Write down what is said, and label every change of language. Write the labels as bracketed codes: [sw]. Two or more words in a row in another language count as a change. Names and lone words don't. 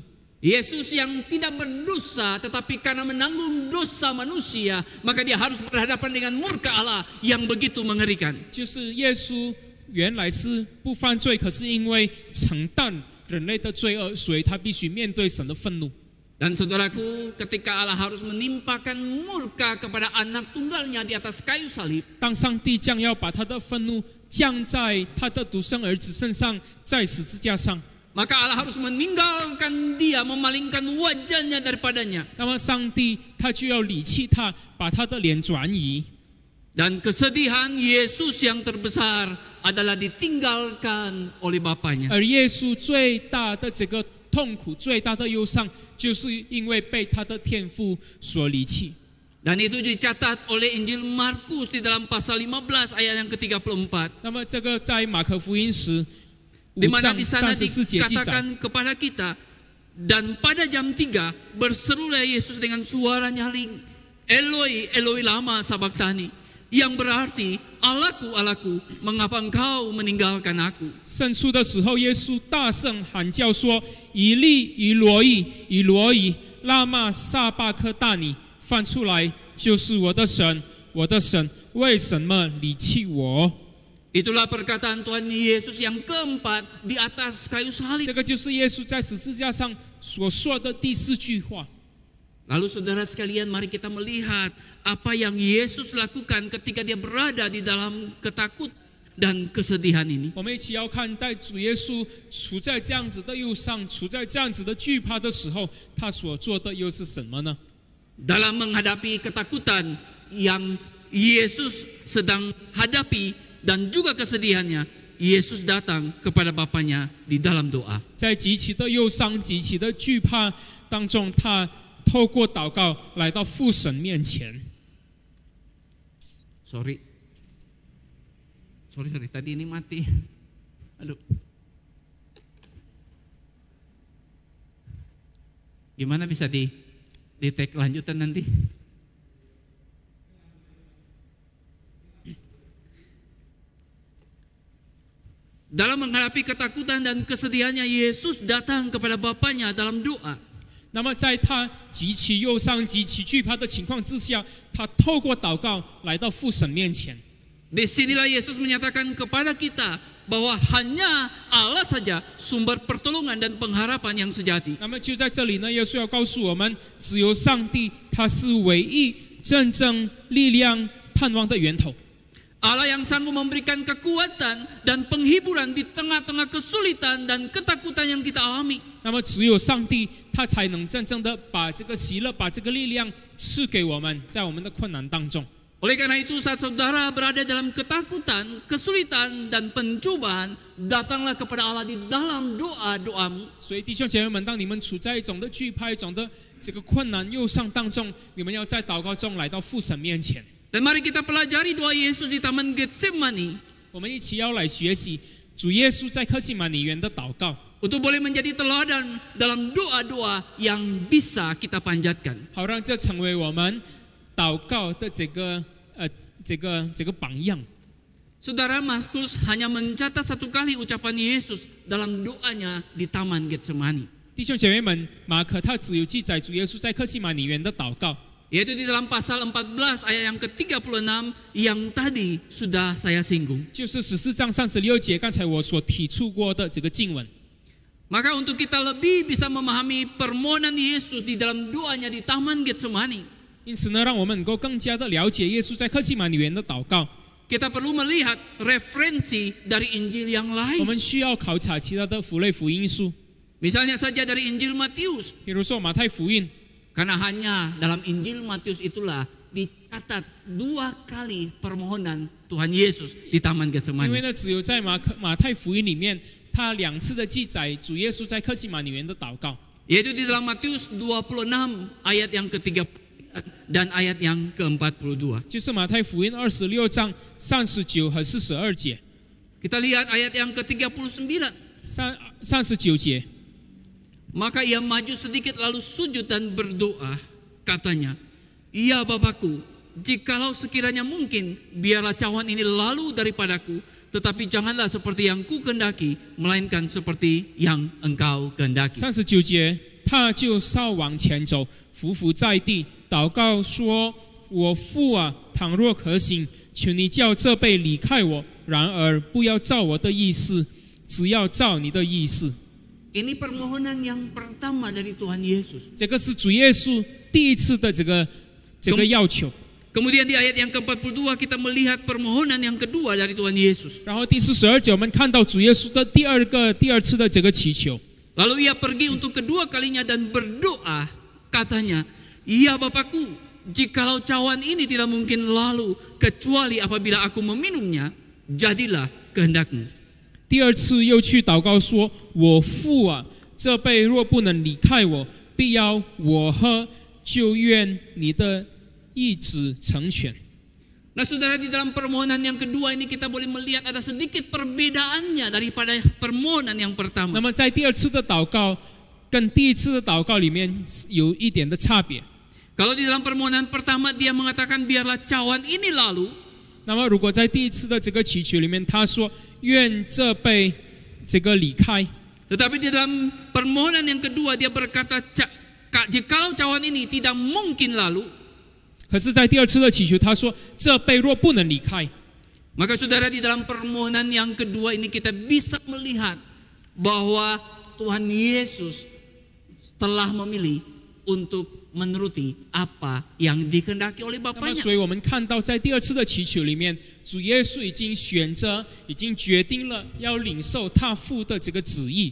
[id] Yesus yang tidak berdosa tetapi karena menanggung dosa manusia, maka dia harus berhadapan dengan murka Allah yang begitu mengerikan. [zh] 就是耶稣原来是不犯罪，可是因为承担人类的罪恶，所以他必须面对神的愤怒。 [id] Dan saudaraku, ketika Allah harus menimpakan murka kepada anak tunggalnya di atas kayu salib, [zh] 当上帝将要把他的愤怒降在他的独生儿子身上，在十字架上， [id] maka Allah harus meninggalkan dia, memalingkan wajahnya daripadanya. [zh] 那么上帝他就要离弃他，把他的脸转移。 [id] Dan kesedihan Yesus yang terbesar adalah ditinggalkan oleh Bapaknya. [zh] 而耶稣最大的这个痛苦、最大的忧伤，就是因为被他的天父所离弃。 [id] Dan itu dicatat oleh Injil Markus di dalam pasal 15 ayat yang ke-34. [zh] 那么这个在马可福音时 [id] Di mana 5 di [zh] 章 [id] sana [zh] 34节记载， [id] dikatakan kepada kita, dan pada jam 3 berserulah Yesus dengan suara nyaring, [arc] Eloi, Eloi lama sabachthani, [id] yang berarti Allahku, Allahku, mengapa engkau meninggalkan aku? [zh] 圣出的时候，耶稣大声喊叫说：“以利以罗伊，以罗伊，拉玛撒巴克大尼。” 翻出来就是我的神，我的神，为什么离弃我？ [id] Itulah perkataan Tuhan Yesus yang keempat di atas kayu salib. [zh] 这个就是耶稣在十字架上所说的第4句话。 [id] Lalu saudara sekalian, mari kita melihat apa yang Yesus lakukan ketika dia berada di dalam ketakutan dan kesedihan ini. [zh] 我们一起要看待主耶稣处在这样子的忧伤、处在这样子的惧怕的时候，他所做的又是什么呢？ [id] Dalam menghadapi ketakutan yang Yesus sedang hadapi dan juga kesedihannya, Yesus datang kepada Bapaknya di dalam doa. [zh] 在极其的忧伤、极其的惧怕当中，他透过祷告来到父神面前。 [id] Sorry, tadi ini mati. Aduh. Gimana bisa di tag lanjutan nanti? Dalam menghadapi ketakutan dan kesedihannya, Yesus datang kepada Bapaknya dalam doa. [zh] 那么在他极其忧伤、极其惧怕的情况之下，他透过祷告来到父神面前。 [id] Disinilah Yesus menyatakan kepada kita bahwa hanya Allah saja sumber pertolongan dan pengharapan yang sejati. [zh] 那么就在这里呢，耶稣要告诉我们，只有上帝，他是唯一真正力量、盼望的源头。 [id] Allah yang sanggup memberikan kekuatan dan penghiburan di tengah-tengah kesulitan dan ketakutan yang kita alami. [zh] 那么只有上帝，他才能真正的把这个喜乐、把这个力量赐给我们，在我们的困难当中。 [id] Oleh karena itu, saat saudara berada dalam ketakutan, kesulitan dan pencobaan, datanglah kepada Allah di dalam doa-doamu. [zh] 所以弟兄姐妹们，当你们处在一种的惧怕、一种的这个困难、忧伤当中，你们要在祷告中来到父神面前。 [id] Dan mari kita pelajari doa Yesus di Taman Getsemani. [zh] 我们一起要来学习主耶稣在客西马尼园的祷告， [id] Untuk boleh menjadi teladan dalam doa-doa yang bisa kita panjatkan. [zh] 好让这成为我们祷告的这个榜样。 [id] Saudara, Markus hanya mencatat satu kali ucapan Yesus dalam doanya di Taman Getsemani. [zh] 弟兄姐妹们，马可他只有记载主耶稣在客西马尼园的祷告， [id] Yaitu di dalam pasal 14 ayat yang ke-36 yang tadi sudah saya singgung. [zh] 就是14章36节，刚才我所提出过的这个经文。 [id] Maka untuk kita lebih bisa memahami permohonan Yesus di dalam doanya di Taman Getsemani, [zh] 因此呢，让我们能够更加的了解耶稣在客西马尼园的祷告。 [id] kita perlu melihat referensi dari Injil yang [zh] 我 [id] lain. [zh] 们需要考察其他的福类福音书， [id] Misalnya saja dari Injil Matius. [zh] 比如说马太福音， [id] Karena hanya dalam Injil Matius itulah dicatat 2 kali permohonan Tuhan Yesus di Taman [zh] 因为 [id] Getsemani. [zh] 呢，只有在马太福音里面，他2次的记载主耶稣在客西马尼园的祷告。 [id] Yaitu di dalam Matius 26 ayat yang ke-39 dan ayat yang ke-42. [zh] 就是马太福音26章39和42节。 [id] Kita lihat ayat yang ke-39. [zh] 39节， [id] Maka ia maju sedikit lalu sujud dan berdoa, katanya, "Ya Bapakku, jikalau sekiranya mungkin, biarlah cawan ini lalu daripadaku, tetapi janganlah seperti yang ku kehendaki, melainkan seperti yang Engkau kehendaki." [zh] 39 节，他就稍往前走，匍匐在地，祷告说：“我父啊，倘若可行，求你叫这杯离开我，然而不要照我的意思，只要照你的意思。” [id] Ini permohonan yang pertama dari Tuhan Yesus. [zh] 这个是主耶稣第一次的这个要求。 [id] Kemudian di ayat yang ke-42 kita melihat permohonan yang kedua dari Tuhan Yesus. [zh] 然后第42节我们看到主耶稣的第二次的这个祈求。 [id] Lalu ia pergi untuk kedua kalinya dan berdoa, katanya, "Ya Bapakku, jikalau cawan ini tidak mungkin lalu kecuali apabila aku meminumnya, jadilah kehendak-Mu." [zh] 第二次又去祷告说：“我父啊，这杯若不能离开我，必要我喝，就愿你的意志成全。” [id] Nah saudara, di dalam permohonan yang kedua ini kita boleh melihat ada sedikit perbedaannya daripada permohonan yang [zh] 那 [id] pertama. [zh] 么在第二次的祷告跟第一次的祷告里面有一点的差别。 [id] Kalau di dalam permohonan pertama dia mengatakan biarlah cawan ini lalu, [zh] 那么如果在第一次的这个祈求里面，他说愿这杯这个离开， [id] tetapi di dalam permohonan yang kedua dia berkata, "Jikalau cawan ini tidak mungkin lalu," [zh] 可是，在第二次的祈求，他说这杯若不能离开， [id] maka saudara di dalam permohonan yang kedua ini kita bisa melihat bahwa Tuhan Yesus telah memilih untuk menuruti apa yang dikehendaki oleh [zh] 那么， [id] Bapaknya. [zh] 所以我们看到在第二次的祈求里面，主耶稣已经选择，已经决定了要领受他父的这个旨意。